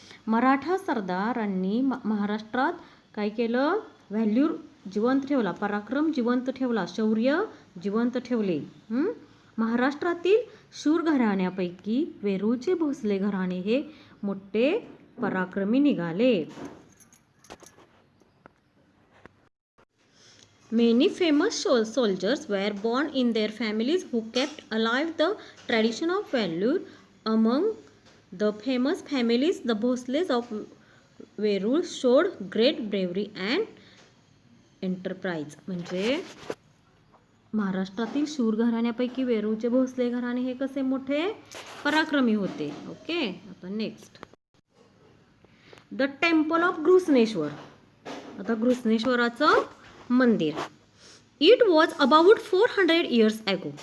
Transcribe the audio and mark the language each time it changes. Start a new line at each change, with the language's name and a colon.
Marathi: मराठा सरदारांनी महाराष्ट्रात काय केलं, व्हॅल्यूर जिवंत ठेवला, पराक्रम जिवंत ठेवला, शौर्य जिवंत ठेवले. महाराष्ट्रातील शूर घराण्यापैकी वेरूळचे भोसले घराणे हे मोठे पराक्रमी निघाले.
English: Many famous soldiers were born in their families who kept alive the tradition of valor. Among the famous families, the Bhosles of Verul showed great bravery and enterprise. म्हणजे
Marathi: महाराष्ट्रातील शूर घराण्यापैकी वेरूळचे भोसले घराणे हे कसे मोठे पराक्रमी होते.
English: Okay, आता next the temple of Grishneshwar.
Marathi: आता घृष्णेश्वराचं मंदिर.
English: It was about 400 years ago.